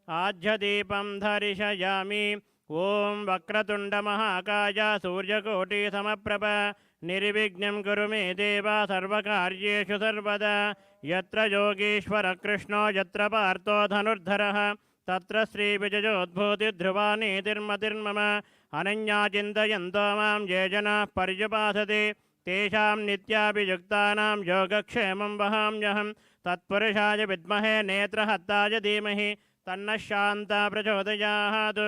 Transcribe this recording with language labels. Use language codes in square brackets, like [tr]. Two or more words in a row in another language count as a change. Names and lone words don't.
[sa] आज्यदीपं दर्शयामि ఓం వక్రతుండ మహాకాయ సూర్యకోటి సమప్రభ నిర్విఘ్నం కురు మే దేవ సర్వకార్యేషు సర్వదా యత్ర యోగీశ్వర కృష్ణో యత్ర పార్థో ధనుర్ధరః తత్ర శ్రీ విజయోద్భూతి ధ్రువా నీతిర్మతిర్మమ అనన్యా చింతయంతో మాం ఏ జనాః పర్యుపాసతే తేషాం నిత్యాభియుక్తానాం యోగక్షేమం వహామ్యహం తత్పురుషాయ విద్మహే నేత్రహత్తాయ ధీమహి తన్నః శాంతా ప్రచోదయాత్.